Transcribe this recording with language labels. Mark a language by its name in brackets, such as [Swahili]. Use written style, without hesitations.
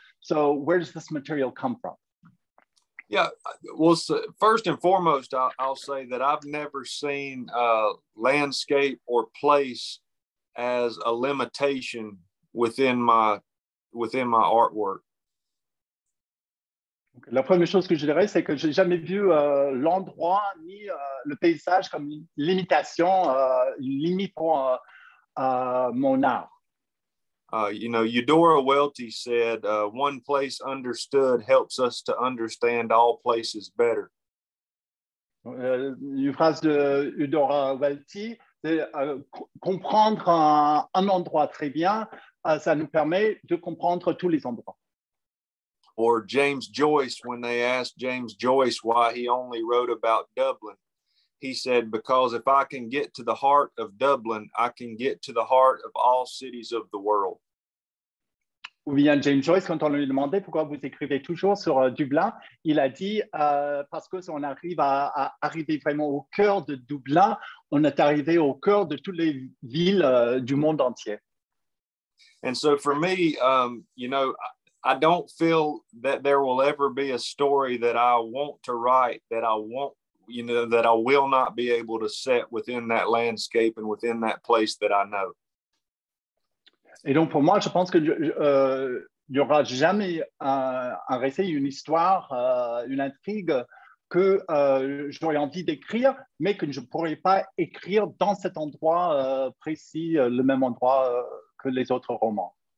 [English] So where does this material come from? Yeah, well, so first and foremost, I'll say that I've never seen landscape or place as a limitation within my artwork. [French] La première chose que je dirais, c'est que j'ai jamais vu l'endroit ni le paysage comme une limitation, une limite pour mon art. [English] You know, Eudora Welty said, one place understood helps us to understand all places better. [French] Une phrase de Eudora Welty, c'est comprendre un endroit très bien, ça nous permet de comprendre tous les endroits. [English] Or James Joyce, when they asked James Joyce why he only wrote about Dublin, he said, because if I can get to the heart of Dublin, I can get to the heart of all cities of the world. [French] Ou bien James Joyce, quand on lui demandait pourquoi vous écrivez toujours sur Dublin, il a dit parce que si on arrive à arriver vraiment au cœur de Dublin, on est arrivé au cœur de toutes les villes du monde entier. [English] And so for me, you know, I don't feel that there will ever be a story that I want to write that I won't, you know, that I will not be able to set within that landscape and within that place that I know. [French] Et donc, pour moi, je pense qu'il n'y aura jamais un récit, une histoire, une intrigue que j'aurais envie d'écrire, mais que je ne pourrais pas écrire dans cet endroit précis, le même endroit que les autres romans.